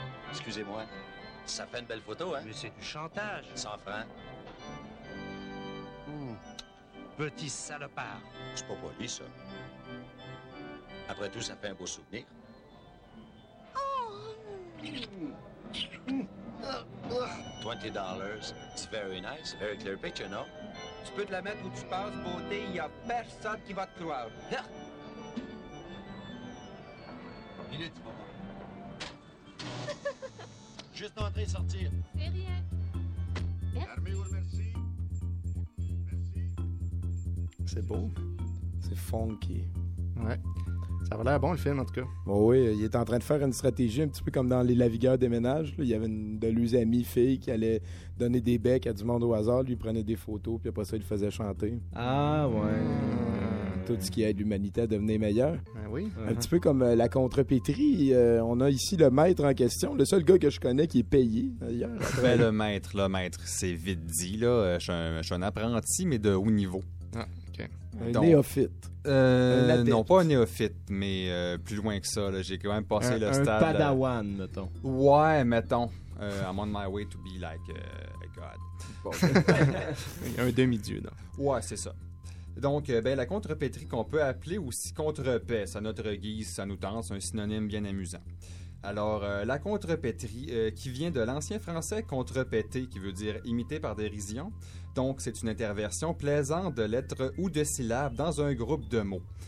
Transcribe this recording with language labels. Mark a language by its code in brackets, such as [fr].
[fr] Excusez-moi, ça fait une belle photo, hein? Mais c'est du chantage. Sans frein. Petit salopard. C'est pas poli, ça. Après tout, ça fait un beau souvenir. [en] $20, it's very nice, very clear picture, no? [fr] Tu peux te la mettre où tu passes, beauté, il n'y a personne qui va te croire. Minute, maman. Juste entrer et sortir. C'est rien. Fermez-vous, merci. Merci. C'est beau. C'est funky. Ouais. Ça a l'air bon, le film, en tout cas. Bon, oui, il est en train de faire une stratégie un petit peu comme dans Les Lavigueurs des ménages. Là. Il y avait de lui amis filles qui allaient donner des becs à du monde au hasard. Lui, prenait des photos, puis après ça, il le faisait chanter. Ah, ouais. Mmh. Tout ce qui aide l'humanité à devenir meilleur. Ben oui. Un petit peu comme la contrepétrie. On a ici le maître en question, le seul gars que je connais qui est payé, d'ailleurs. Ben, le maître, c'est vite dit, là. Je suis un apprenti, mais de haut niveau. Ah. Un néophyte. Non, pas un néophyte, mais plus loin que ça. Là, j'ai quand même passé le stade. Un padawan, mettons. Ouais, mettons. [en] I'm on my way to be like a god. [fr] Un demi-dieu, non? Ouais, c'est ça. Donc, ben, la contrepétrie qu'on peut appeler aussi contrepaix, à notre guise, ça nous tente, c'est un synonyme bien amusant. Alors, la contrepétrie, qui vient de l'ancien français contrepéter, qui veut dire imiter par dérision. Donc, c'est une interversion plaisante de lettres ou de syllabes dans un groupe de mots.